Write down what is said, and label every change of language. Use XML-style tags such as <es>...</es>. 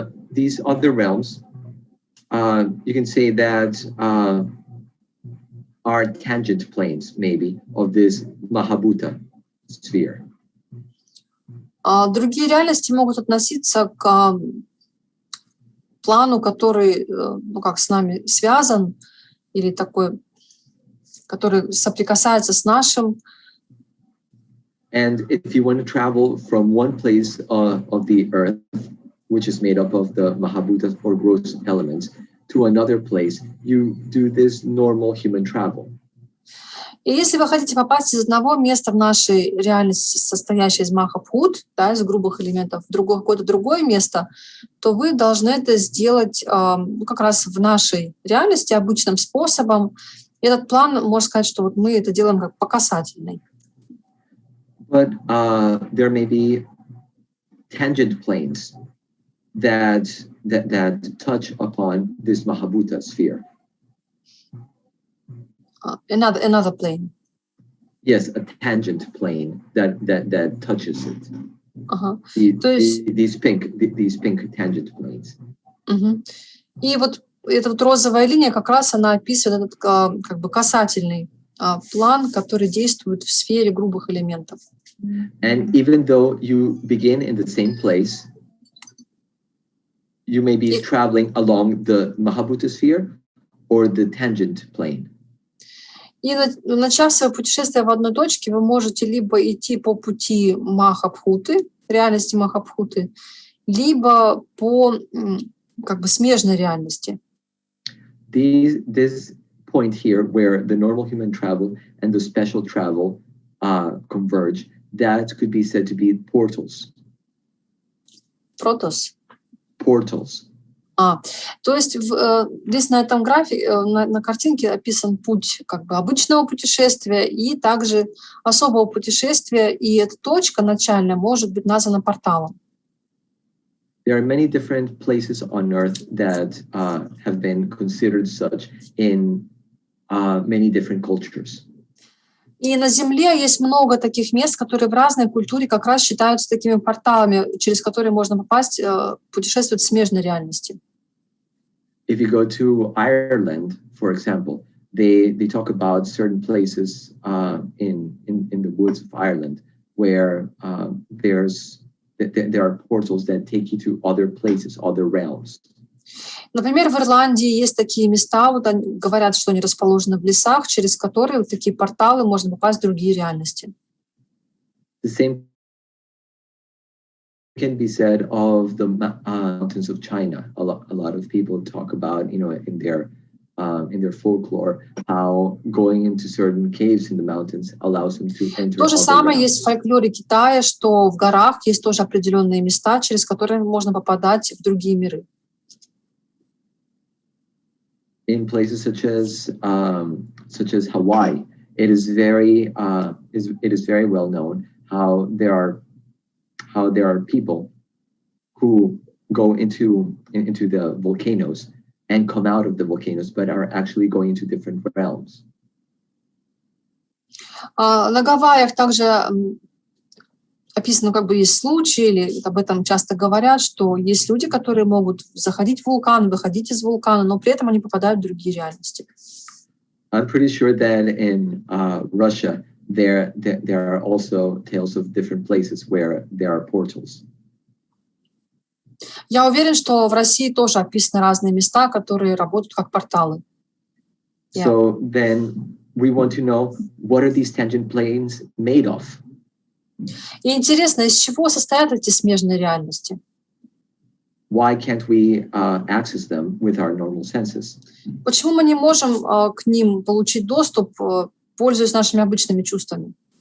<en>These other realms, you can say that are tangent planes, maybe, of this Mahabhuta sphere.</en> <ru>Другие реальности могут относиться к плану, который, с нами связан, или такой, который соприкасается с нашим.</ru> <en>And if you want to travel from one place of the earth, which is made up of the Mahabhutas or gross elements, to another place, you do this normal human travel.</en> <ru>И если вы хотите попасть из одного места в нашей реальности, состоящей из Маха-бхут, из грубых элементов, в какое-то другое место, то вы должны это сделать как раз в нашей реальности обычным способом. И этот план, можно сказать, что вот мы это делаем как по касательной.</ru> <en>But there may be tangent planes that touch upon this Mahabhuta sphere. Another plane. Yes, a tangent plane that touches it. These pink tangent planes.</en> <ru>И вот эта вот розовая линия как раз она описывает этот как бы касательный план, который действует в сфере грубых элементов.</ru> <en>And even though you begin in the same place, you may be traveling along the Mahabhuta sphere or the tangent plane.</en> <ru>И начав свое путешествие в одной точке, вы можете либо идти по пути Маха-бхуты, реальности Маха-бхуты, либо по как бы смежной реальности.</ru> <en>This point here, where the normal human travel and the special travel converge, that could be said to be portals. Portals.</en> <ru>То есть здесь на этом графике, на картинке описан путь как бы обычного путешествия и также особого путешествия, и эта точка начальная может быть названа порталом.</ru> <en>There are many different places on Earth that have been considered such in many different cultures.</en> <ru>И на Земле есть много таких мест, которые в разной культуре как раз считаются такими порталами, через которые можно попасть, путешествовать в смежной реальности.</ru> <en>If you go to Ireland, for example, they talk about certain places in the woods of Ireland where there are portals that take you to other places, other realms.</en> <ru>Например, в Ирландии есть такие места, вот они говорят, что они расположены в лесах, через которые вот такие порталы можно попасть в другие реальности.</ru> <en>The same can be said of the mountains of China. A lot of people talk about, in their folklore, how going into certain caves in the mountains allows them to enter.</en> <ru>То же самое есть в фольклоре Китая, что в горах есть тоже определенные места, через которые можно попадать в другие миры.</ru> <en>In places such as Hawaii, it is very well known how there are people who go into the volcanoes and come out of the volcanoes, but are actually going into different realms.</en> <ru>На Гавайях также описано, как бы есть случаи, или об этом часто говорят, что есть люди, которые могут заходить в вулкан, выходить из вулкана, но при этом они попадают в другие реальности.</ru> <en>I'm pretty sure that in Russia, there are also tales of different places where there are portals.</en> <ru>Я уверен, что в России тоже описаны разные места, которые работают как порталы.</ru> <en>So then we want to know, what are these tangent planes made of?</en> <ru>И интересно, из чего состоят эти смежные реальности?</ru> <en>Why can't we access them with our normal senses?</en> <ru>Почему мы не можем к ним получить доступ, пользуясь нашими обычными чувствами?</ru>